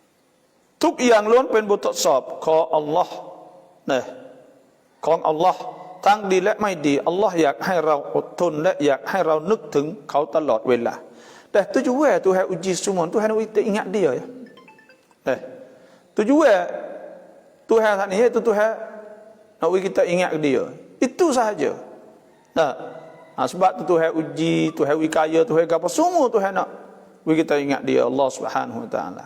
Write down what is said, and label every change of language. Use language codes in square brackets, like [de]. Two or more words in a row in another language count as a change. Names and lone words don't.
[ms] Tuk yang [th] ล้วนเป็นบททดสอบขออัลลอฮ์นะของอัลลอฮ์ทั้งดีและไม่ดีอัลลอฮ์อยากให้เราอดทนและอยากให้เรานึกถึงเขาตลอดเวลาแต่ [ms] tujuan Tuhan uji semua Tuhan nak kita ingat dia ya tujuan Tuhan saat ni itu Tuhan nak kita ingat dia itu sahaja sebab tu Tuhan uji Tuhan kaya Tuhan apa semua Tuhan nak kita ingat dia [ar] الله سبحانه وتعالى.